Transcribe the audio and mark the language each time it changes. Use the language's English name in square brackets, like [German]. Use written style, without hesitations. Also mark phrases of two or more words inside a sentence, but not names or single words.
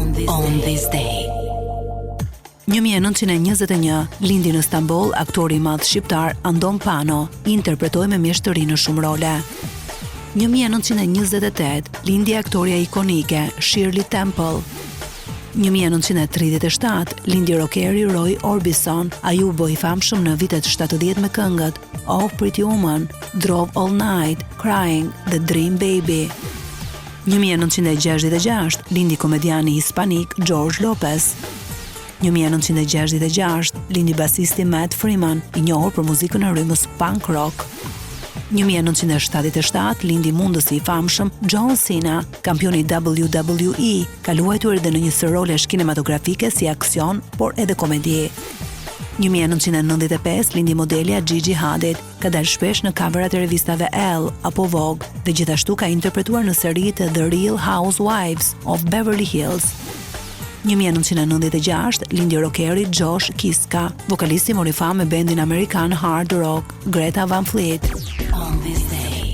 [English] On this day. [Albanian] 1921 lindi në Stamboll aktori i madh shqiptar Andon Pano, interpretoi me mjeshtëri në shumë role. 1928 lindi aktoria ikonike Shirley Temple. 1937 lindi rockeri Roy Orbison, ai u bë i famshëm në vitet 70 me këngët Oh Pretty Woman, Drove All Night, Crying, The Dream Baby. 1966 lindi komediani hispanik George Lopez. 1966 lindi basisti Matt Freeman, i njohur për muzikën e rrymës [English] punk rock. [Albanian] 1977 lindi mundësi i famshëm John Cena, kampioni WWE, ka luajtur edhe në një sër rolesh kinematografike si aksion, por edhe komedi. 1995 lindi modelja Gigi Hadid, ka dalë shpesh në coverat e revistave Elle apo Vogue dhe gjithashtu ka interpretuar në seritë The Real Housewives of Beverly Hills. 1996 lindi rockeri Josh Kiska, vokalisti mori famë me bendin amerikan [English] hard rock [Albanian] Greta Van Fleet. [English] On this day.